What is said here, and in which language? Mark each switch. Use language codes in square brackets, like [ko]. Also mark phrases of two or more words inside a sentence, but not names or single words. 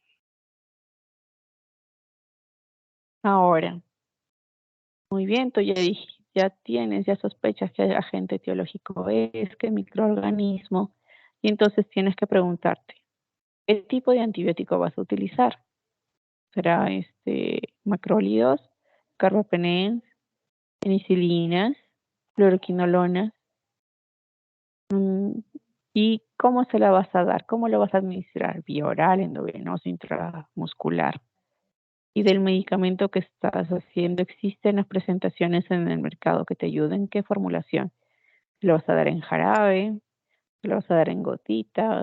[es] Ahora, muy bien, tú ya tienes, ya sospechas que el agente etiológico es, que microorganismo, y entonces tienes que preguntarte, ¿qué tipo de antibiótico vas a utilizar? ¿Será macrólidos, carbapenems, penicilinas, fluoroquinolonas? ¿Y cómo se la vas a dar? ¿Cómo lo vas a administrar? ¿Vía oral, endovenoso, intramuscular? Y del medicamento que estás haciendo, ¿existen las presentaciones en el mercado que te ayuden? ¿Qué formulación? ¿Lo vas a dar en jarabe? ¿Lo vas a dar en gotitas?